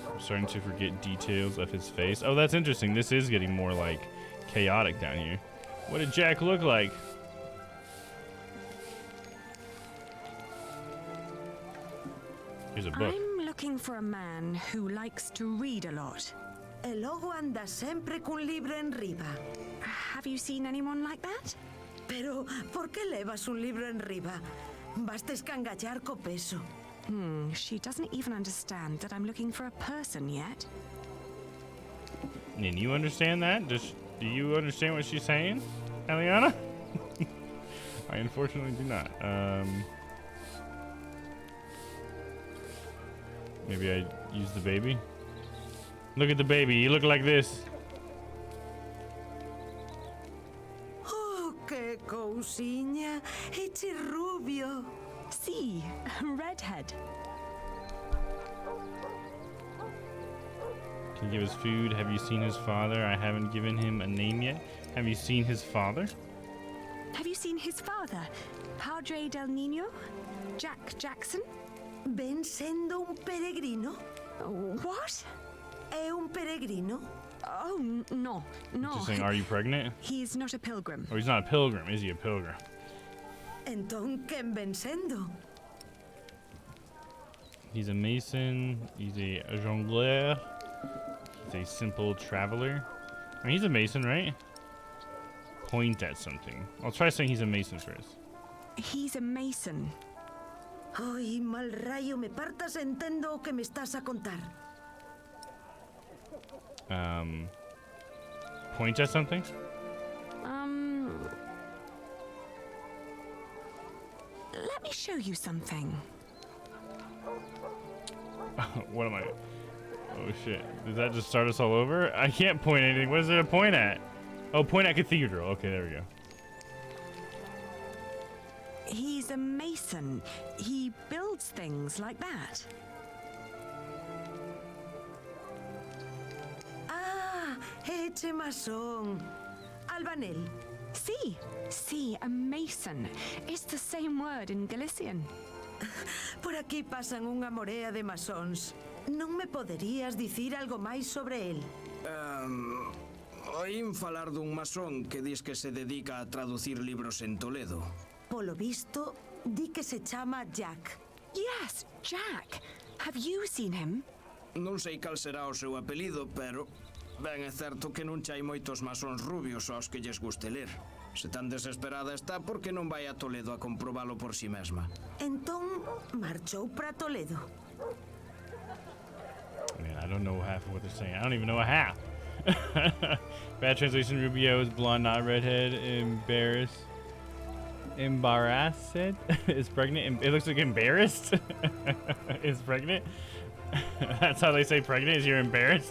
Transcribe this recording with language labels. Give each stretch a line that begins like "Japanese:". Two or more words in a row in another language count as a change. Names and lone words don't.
English: starting to forget details of his face. Oh, that's interesting. This is getting more like chaotic down here. What did Jack look like? Here's a book. I'm looking for a man who likes to read a lot.
Galician: El logo anda sempre cun libro en riba.
English: Have you seen anyone like that?
Galician: Pero, por qué levas un libro en riba? Basta escangallar co peso.
English: She doesn't even understand that I'm looking for a person yet. And you understand that? Do you understand what she's saying, Eliana? I unfortunately do not. Maybe I use the baby. Look at the baby. You look like this.
Galician: Oh, qué cousiña. Eche rubio.
English: See, redhead. Can you give us food? Have you seen his father? I haven't given him a name yet. Have you seen his father? Have you seen his father?
Galician: Padre del Niño? Jack Jackson? Ven sendo un peregrino?
English: What?
Galician: É un peregrino?
English: Oh, no. Just saying, are you pregnant? He's not a pilgrim. Oh, he's not a pilgrim. Is he a pilgrim?
Galician: Entón, quen ven sendo?
English: He's a mason. He's a jongleur. He's a simple traveler. I mean, he's a mason, right? Point at something. I'll try saying he's a mason first. He's a mason.
Galician: Ay, mal rayo, me partas entendo o que me estás a contar.
English: Point at something? Let me show you something. What am I? Oh shit. Does that just start us all over? I can't point anything. What is there to point at? Oh, point at cathedral. Okay, there we go. He's a mason. He builds things like that.
Galician: Ah, eche masón. Albanel.
English: Sí, a mason. It's the same word in Galician.
Galician: Por aquí pasan unha morea de masóns. Non me poderías dicir algo máis sobre el? Oín falar dun masón que dis que se dedica a traducir libros en Toledo. Polo visto, di que se chama Jack.
English: Yes, Jack. Have you seen him?
Galician: Non sei cal será o seu apelido, pero ben é certo que non chai moitos masóns rubios aos que lles guste ler. Se tan desesperada está, por que non vai a Toledo a comprobalo por si mesma? Entón, marchou para Toledo.
English: Man, I don't know half of what they're saying. I don't even know a half. Bad translation. Rubio is blonde, not redhead. Embarrassed is pregnant. It looks like embarrassed is pregnant. That's how they say pregnant, is you're embarrassed.